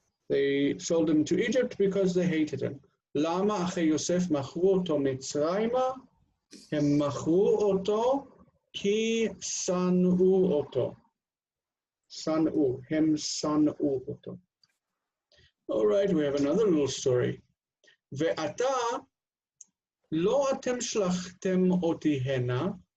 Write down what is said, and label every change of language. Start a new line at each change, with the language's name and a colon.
English: They sold him to Egypt because they hated him.
Hebrew: Lama אחי יוסף מכרו אותו מצרימה? הם מכרו אותו כי שנאו אותו. שנאו, הם שנאו אותו.
English: All right, we have another little story.
Hebrew: ועתה לא אתם שלחתם אותי הנה.